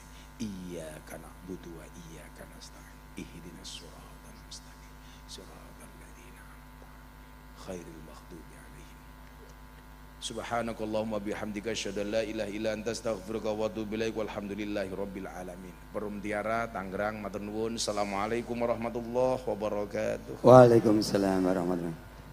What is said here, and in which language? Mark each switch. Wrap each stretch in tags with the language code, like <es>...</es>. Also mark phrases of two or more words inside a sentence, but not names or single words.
<ar>إياك نعبد وإياك نستعين. اهدنا الصراط المستقيم. صراط الذين أنعمت عليهم غير المغضوب عليهم. سبحانك اللهم وبحمدك أشهد أن لا إله إلا أنت أستغفرك وأتوب إليك. والحمد لله رب العالمين.</ar> <jv>Perum Tiara, Tangerang, matur nuwun.</jv> <ar>السلام عليكم ورحمة الله وبركاته. وعليكم السلام ورحمة الله وبركاته.</ar>